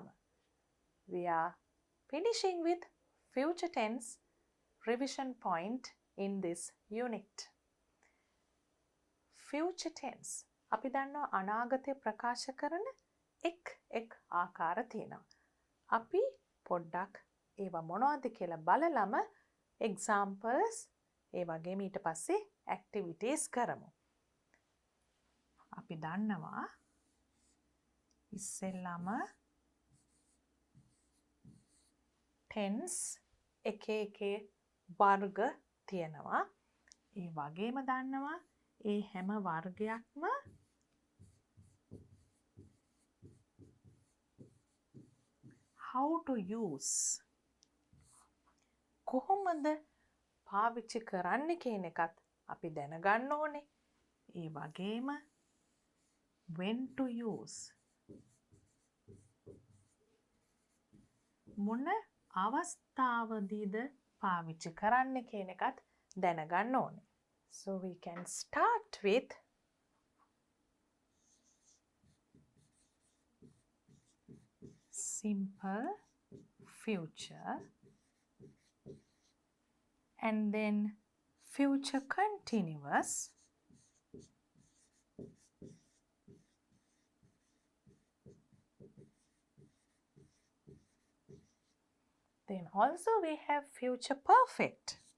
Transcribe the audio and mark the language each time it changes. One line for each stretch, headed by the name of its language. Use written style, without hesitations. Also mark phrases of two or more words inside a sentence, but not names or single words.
English: We are finishing with future tense revision point in this unit. Future tense.
Sinhala: අපි දන්නවා අනාගතය ප්‍රකාශ කරන එක් ආකාර තියෙනවා. අපි පොඩ්ඩක් ඒවා මොනවද කියලා බලලම examples ඒ වගේම ඊට පස්සේ activities කරමු. අපි දන්නවා ඉස්සෙල්ලාම tense එක වර්ග තියෙනවා. ඒ වගේම දන්නවා ඒ හැම වර්ගයක්ම
English: how to use
Sinhala: කොහොමද පාවිච්චි කරන්න කියන එකත් අපි දැනගන්න ඕනේ. ඒ වගේම
English: when to use
Sinhala: මොන අවස්ථාවදීද පාවිච්චි කරන්න කියන එකත් දැනගන්න ඕනේ.
English: So we can start with simple future and then future continuous then also we have future perfect.